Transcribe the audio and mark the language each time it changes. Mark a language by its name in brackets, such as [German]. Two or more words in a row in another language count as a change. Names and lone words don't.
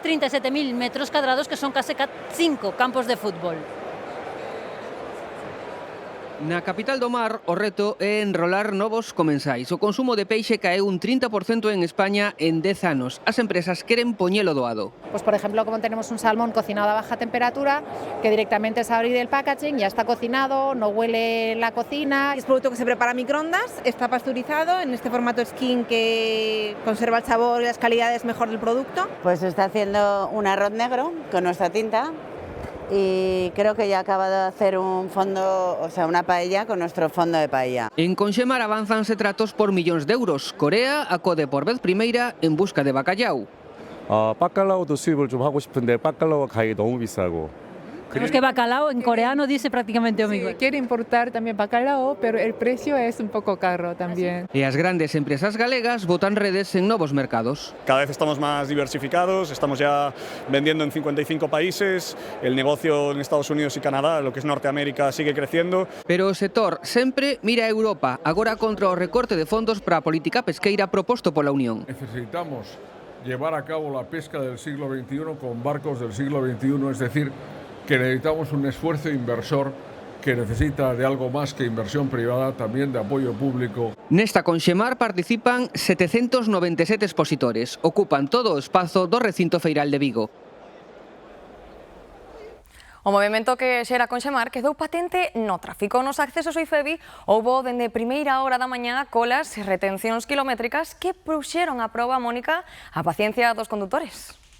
[Galician] 37.000 metros cadrados que son case 5 campos de fútbol. Na capital do mar, o reto é enrolar novos comensais. O consumo de peixe caeu un 30% en España en 10 anos. As empresas queren poñelo doado. [Spanish] Pues por ejemplo, como tenemos un salmón cocinado a baja temperatura, que directamente es abrir el packaging, ya está cocinado, no huele la cocina. Es producto que se prepara a microondas, está pasteurizado en este formato skin que conserva el sabor y las calidades mejor del producto. Pues se está haciendo un arroz negro con nuestra tinta. Y creo que ya acaba de hacer un fondo, o sea, una paella con nuestro fondo de paella. [Galician] En Conxemar avanzanse tratos por millóns de euros. Corea acode por vez primeira en busca de bacallau. [Korean] 바칼라오도 수입을 좀 하고 싶은데 바칼라오 가격이 너무 비싸고. [Spanish] Tenemos que bacalao en coreano dice prácticamente o mismo. Quiere importar también bacalao, pero el precio es un poco caro también. [Galician] E as grandes empresas galegas botan redes en novos mercados. [Spanish] Cada vez estamos más diversificados, estamos ya vendiendo en 55 países, el negocio en Estados Unidos y Canadá, lo que es Norteamérica, sigue creciendo. [Galician] Pero o sector sempre mira a Europa, agora contra o recorte de fondos para a política pesqueira proposto pola Unión. [Spanish] Necesitamos llevar a cabo la pesca del siglo XXI con barcos del siglo XXI, es decir, que necesitamos un esfuerzo inversor que necesita de algo más que inversión privada, también de apoyo público. [Galician] Nesta Conxemar participan 797 expositores, ocupan todo o espazo do recinto feiral de Vigo. O movimento que xera Conxemar quedou patente no tráfico. Nos accesos ao IFEBI houbo dende primeira hora da mañá colas e retencións kilométricas que puxeron a proba, Mónica, a paciencia dos condutores.